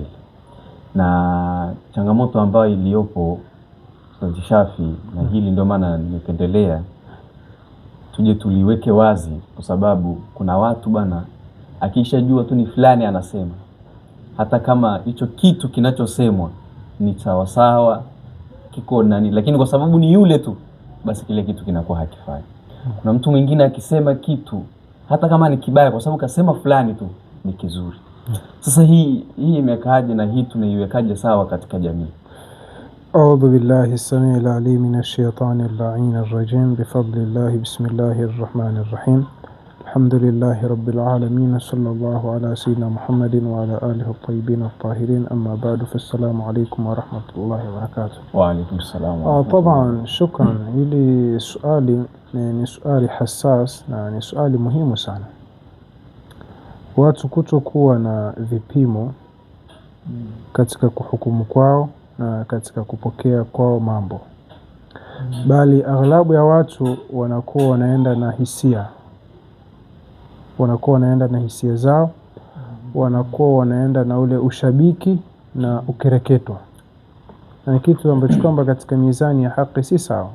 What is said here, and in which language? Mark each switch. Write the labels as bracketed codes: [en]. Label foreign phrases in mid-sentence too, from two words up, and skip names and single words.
[sw] Na changamoto ambayo iliyopo Ustadh Shafi, na hili ndio maana nimependelea tuje tuliweke wazi, kwa sababu kuna watu bana akishajua tu ni fulani anasema, hata kama hicho kitu kinachosemwa ni sawa kiko nani, lakini kwa sababu ni yule tu, basi kile kitu kinakuwa hakifai. Kuna mtu mwingine akisema kitu hata kama ni kibaya, kwa sababu kasema fulani tu ni kizuri. Sasa hii imekaaje, na hii tunaiwekaje sawa katika jamii? [ar] أعوذ بالله السميع العليم من الشيطان اللعين الرجيم بفضل الله بسم الله الرحمن الرحيم الحمد لله رب العالمين صلى الله على سيدنا محمد وعلى آله الطيبين الطاهرين أما بعد فالسلام عليكم ورحمة الله وبركاته. وعليكم السلام. طبعا شكرا. إلي سؤالي يعني سؤالي حساس، يعني سؤالي مهم sana. [sw] Watu kutokuwa na vipimo katika kuhukumu kwao na katika kupokea kwao mambo, bali aghlabu ya watu wanakuwa wanaenda na hisia, zao, wanakuwa wanaenda na ule ushabiki na ukereketwa, na kitu ambacho kwamba katika mizani ya haki si sawa.